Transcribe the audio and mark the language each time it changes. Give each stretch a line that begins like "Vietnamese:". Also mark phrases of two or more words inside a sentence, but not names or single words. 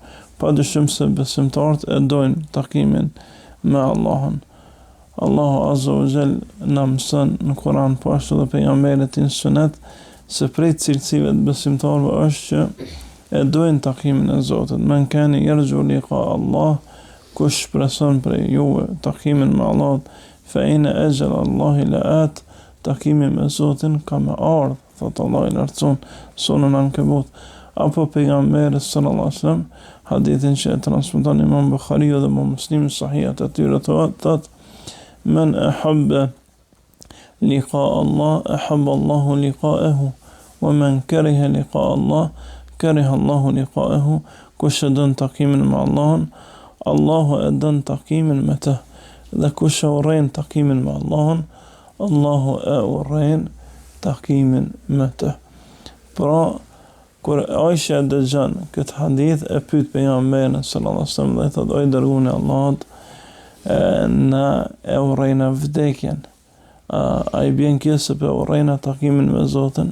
Albanian: Padyshim se besimtarët e dojnë takimin me Allahun. Allahu
Arabic: عز وجل
Albanian: na mëson në Kur'an, po ashtu dhe pejgamberit në sunet, se prej cilësive të besimtarëve është që e dojnë takimin e Zotit.
Arabic: من كان يرجو لقاء الله,
Albanian: kush shpreson prej juve takimin me Allah,
Arabic: فإن أجل الله لآت,
Albanian: takimin me Zotin ka me ardhë, thot Allah i lartësuar, Sunan Ankabut. Apo pejgamberi
Arabic: صلى الله عليه وسلم,
Albanian: hadithin që e transmeton Imam Buhariu dhe Muslim sahihat e tyre, thot:
Arabic: من أحب لقاء الله أحب الله لقاءه ومن كره لقاء الله كره الله لقاءه.
Albanian: Kush e don takimin me Allahun, Allahu e don takimin me të. Dhe kush e urren takimin me Allahun, Allahu e urren takimin me të. Pra, kur Aisha dëgjon këtë hadith, e pyet pejgamberin
Arabic: صلى الله عليه وسلم
Albanian: dhe thot: o i dërguari i Allahut, na e urrejna vdekjen, a i bjen kjo se për urrejna takimin me Zotin?